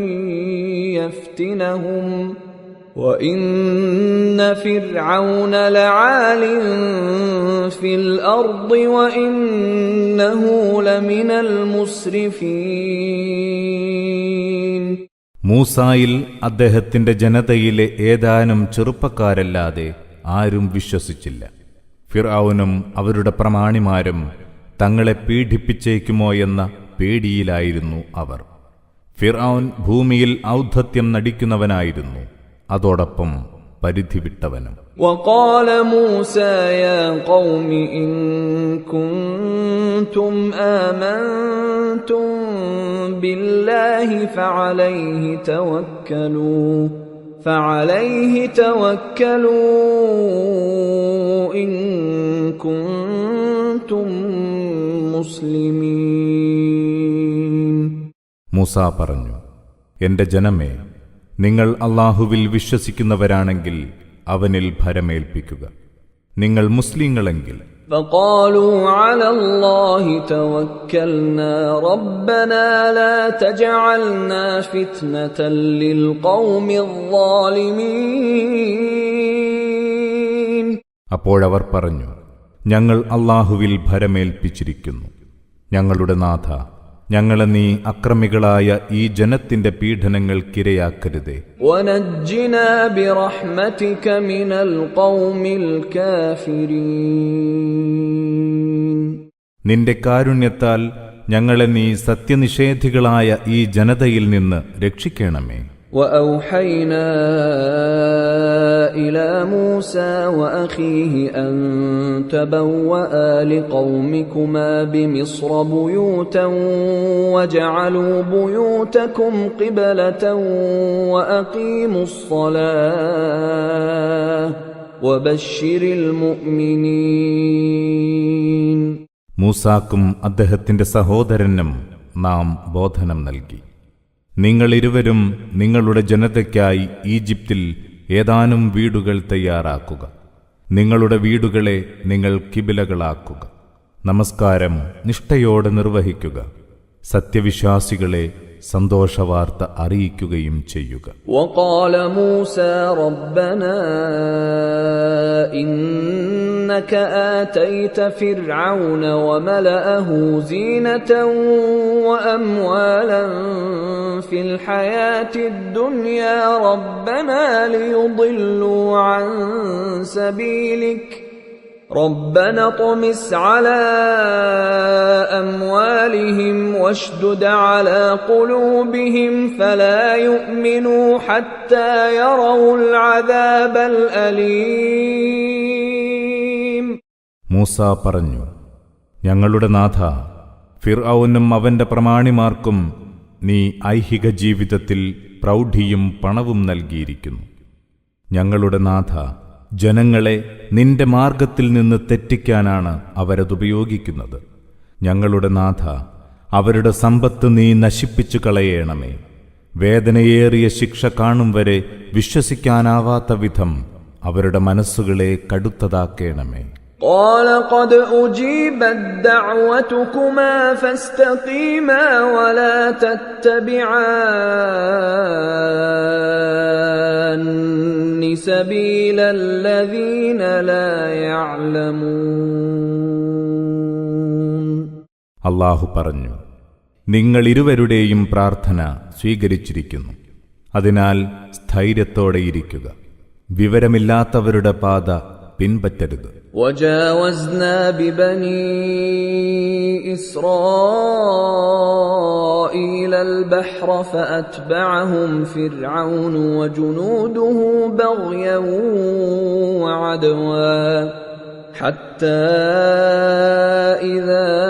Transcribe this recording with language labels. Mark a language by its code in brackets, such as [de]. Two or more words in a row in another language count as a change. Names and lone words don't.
[ar] يفتنهم وَإِنَّ فِرْعَوْنَ لَعَالٍ فِي الْأَرْضِ وَإِنَّهُ لَمِنَ الْمُسْرِفِينَ. [ml] മൂസായിൽ അദ്ദേഹത്തിന്റെ ജനതയിലെ ഏതാനും ചെറുപ്പക്കാരല്ലാതെ ആരും വിശ്വസിച്ചില്ല. ഫിർഔനും അവരുടെ പ്രമാണിമാരും തങ്ങളെ പീഡിപ്പിച്ചേക്കുമോ എന്ന പേടിയിലായിരുന്നു അവർ. ഫിർഔൻ ഭൂമിയിൽ ഔദ്ധത്യം നടിക്കുന്നവനായിരുന്നു, അതോടൊപ്പം പരിധി വിട്ടവനും. [ar] وقال موسى يا قوم إن كنتم آمنتم بالله فعليه توكلوا إن كنتم مسلمين. [ml] മൂസ പറഞ്ഞു, എന്റെ ജനമേ, നിങ്ങൾ അല്ലാഹുവിൽ വിശ്വസിക്കുന്നവരാണെങ്കിൽ അവനിൽ ഭരമേൽപ്പിക്കുക. നിങ്ങൾ മുസ്ലിങ്ങളെങ്കിൽ [ar] فقالوا على الله توكلنا ربنا لا تجعلنا فتنة للقوم الظالمين. [ml] അപ്പോഴവർ പറഞ്ഞു, ഞങ്ങൾ അല്ലാഹുവിൽ ഭരമേൽപ്പിച്ചിരിക്കുന്നു. ഞങ്ങളുടെ നാഥ, ഞങ്ങളെ നീ അക്രമികളായ ഈ ജനത്തിന്റെ പീഡനങ്ങൾക്കിരയാക്കരുതേ. [ar] ونجنا برحمتك من القوم الكافرين. [ml] നിന്റെ കാരുണ്യത്താൽ ഞങ്ങളെ നീ സത്യനിഷേധികളായ ഈ ജനതയിൽ നിന്ന് രക്ഷിക്കണമേ. [ar] وأوحينا إلى موسى وأخيه أن تبوأ لقومكما بمصر بيوتا وجعلوا بيوتكم قبلة وأقيموا الصلاة وبشر المؤمنين. [ml] മൂസാക്കും അദ്ദേഹത്തിന്റെ സഹോദരനും നാം ബോധനം നൽകി. നിങ്ങളിരുവരും നിങ്ങളുടെ ജനതയ്ക്കായി ഈജിപ്തിൽ ഏതാനും വീടുകൾ തയ്യാറാക്കുക. നിങ്ങളുടെ വീടുകളെ നിങ്ങൾ കിബിലകളാക്കുക. നമസ്കാരം നിഷ്ഠയോടെ നിർവഹിക്കുക. സത്യവിശ്വാസികളെ സന്തോഷവാർത്ത അറിയിക്കുകയും ചെയ്യുക. [ar] وقال موسى ربنا إنك آتيت فرعون وملأه زينة وأموالا في الحياة الدنيا ربنا ليضلوا عن سبيلك ربنا اطمس على أموالهم واشدد على قلوبهم فلا يؤمنوا حتى يروا العذاب الأليم. [ml] മൂസ പറഞ്ഞു, ഞങ്ങളുടെ നാഥ, ഫിർഔനും അവന്റെ പ്രമാണിമാർക്കും നീ ഐഹിക ജീവിതത്തിൽ പ്രൗഢിയും പണവും നൽകിയിരിക്കുന്നു. ഞങ്ങളുടെ നാഥ, ജനങ്ങളെ നിന്റെ മാർഗത്തിൽ നിന്ന് തെറ്റിക്കാനാണ് അവരതുപയോഗിക്കുന്നത്. ഞങ്ങളുടെ നാഥ, അവരുടെ സമ്പത്ത് നീ നശിപ്പിച്ചു കളയണമേ. വേദനയേറിയ ശിക്ഷ കാണും വരെ വിശ്വസിക്കാനാവാത്ത വിധം അവരുടെ മനസ്സുകളെ കടുത്തതാക്കേണമേ. [ar] قال قد أجيبت دعوتكما فاستقيما ولا تتبعان سبيل الذين لا يعلمون. [ml] അല്ലാഹു പറഞ്ഞു, നിങ്ങൾ ഇരുവരുടെയും പ്രാർത്ഥന സ്വീകരിച്ചിരിക്കുന്നു. അതിനാൽ സ്ഥൈര്യത്തോടെയിരിക്കുക. വിവരമില്ലാത്തവരുടെ പാത പിൻപറ്റരുത്. [ar] وجاوزنا ببني إسرائيل البحر فأتبعهم فرعون وجنوده بغيا وعدوا حتى إذا